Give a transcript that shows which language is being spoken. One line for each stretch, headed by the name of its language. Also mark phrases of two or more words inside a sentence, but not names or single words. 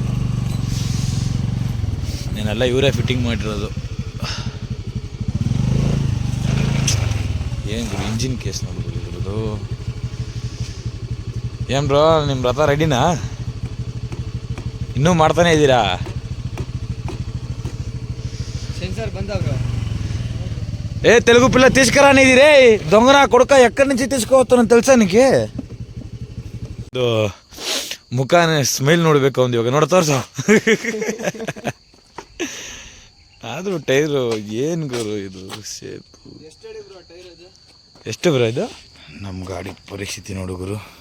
Kannada: ನೀನೆಲ್ಲ ಇವರೇ ಫಿಟ್ಟಿಂಗ್ ಮಾಡಿರೋದು. ಏನು ಗುರು, ಇಂಜಿನ್ ಕೇಸ್ ನೋಡ್ಬಿಟ್ಟಿರೋದು. ಏನು ಬ್ರೋ, ನಿಮ್ಮ ರಥ ರೆಡಿನಾ? ಇನ್ನೂ ಮಾಡ್ತಾನೆ ಇದ್ದೀರಾ?
Telugu: సెన్సార్ బంద్ అవరా. ఏ తెలుగు పిల్ల తీసుకురా నీది రే దొంగన కొడుక, ఎక్కడి నుంచి తీసుకువస్తున్నాను తెలుసా నీకు?
Kannada: ಮುಖಾನ ಸ್ಮೈಲ್ ನೋಡ್ಬೇಕು ಅವ್ನು. ಇವಾಗ ನೋಡ ತೋರ್ಸು. ಆದರೂ ಟೈರು ಏನು ಗುರು ಇದು ಶೇಪು. ಎಷ್ಟು ಬ್ರೋ ಇದು? ನಮ್ಮ ಗಾಡಿ ಪರಿಸ್ಥಿತಿ ನೋಡು ಗುರು.